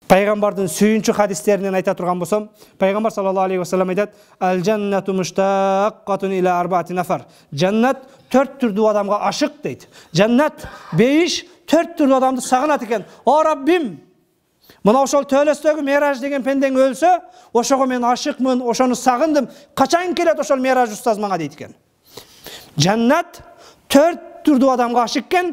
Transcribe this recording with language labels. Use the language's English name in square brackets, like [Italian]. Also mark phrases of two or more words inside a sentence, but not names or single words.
[Kyrgyz] Пайгамбардын сүйүнчү хадистеринен айта турган болсом, Пайгамбар [Arabic] صلى الله عليه وسلم [Kyrgyz] айтат: [Arabic] "الجنة مشتاقة إلى أربعة نفر." [Kyrgyz] Жаннат 4 түрдүү адамга ашык дейт. Жаннат бейиш 4 түрдүү адамды сагынат экен. О Раббим, мына ошол төлөстөгү Мераж деген пендең өлсө, ошого мен ашыкмын, ошону сагындым. Качан келет ошол Мераж устаз мага дейт экен. Жаннат 4 түрдүү адамга ашык экен.